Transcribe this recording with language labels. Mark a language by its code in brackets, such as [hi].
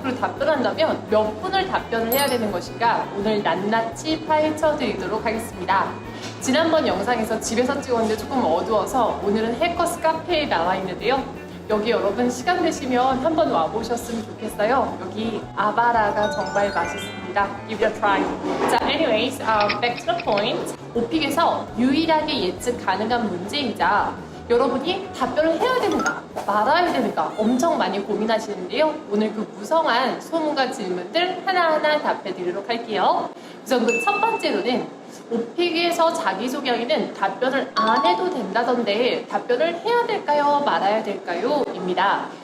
[ko] 그리고 답변한다면 몇 분을 답변을 해야 되는 것인가? 오늘 낱낱이 파헤쳐 드리도록 하겠습니다. 지난번 영상에서 집에서 찍었는데 조금 어두워서 오늘은 해커스 카페에 나와 있는데요. 여기 여러분 시간 되시면 한번 와보셨으면 좋겠어요. 여기 아바라가 정말 맛있습니다. [en] Give it a try. [ko] 자, [en] anyways, back to the point. [ko] 오픽에서 유일하게 예측 가능한 문제이자 여러분이 답변을 해야 되는가, 말아야 되는가 엄청 많이 고민하시는데요. 오늘 그 무성한 소문과 질문들 하나하나 답해 드리도록 할게요. 우선 그 첫 번째로는 오픽에서 자기소개하기는 답변을 안 해도 된다던데 답변을 해야 될까요? 말아야 될까요? 입니다.